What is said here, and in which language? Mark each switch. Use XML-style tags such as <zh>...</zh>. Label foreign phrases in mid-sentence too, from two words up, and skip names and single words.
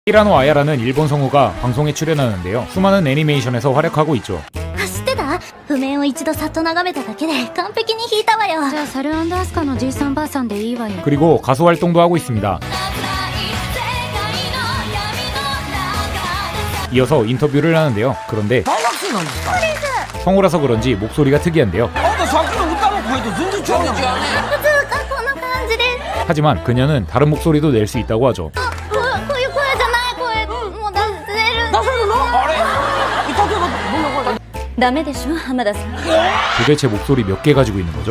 <ko>히라노 아야라는 일본 성우가 방송에 출연하는데요. 수많은 애니메이션에서 활약하고 있죠.</ko> <ja>知ってた？譜面を一度さっと眺めただけで完璧に弾いたわよ。じゃあサルアスカのじいさんばあさんでいいわよ。</ja> <ko>그리고 가수 활동도 하고 있습니다. 이어서 인터뷰를 하는데요. 그런데</ko> <ja>大学生なんですか？</ja> <ko>성우라서 그런지 목소리가 특이한데요.</ko> <ja>あんたさっきの歌の声と全然違うやん。普通がこんな感じです。</ja> <ko>하지만 그녀는 다른 목소리도 낼 수 있다고 하죠.</ko> <ja>こういう声じゃない声、もう出せる。出せるの？あれ？例えばどんな声？ダメでしょ、浜田さん。</ja> <ko>도대체 목소리 몇 개 가지고 있는 거죠?</ko>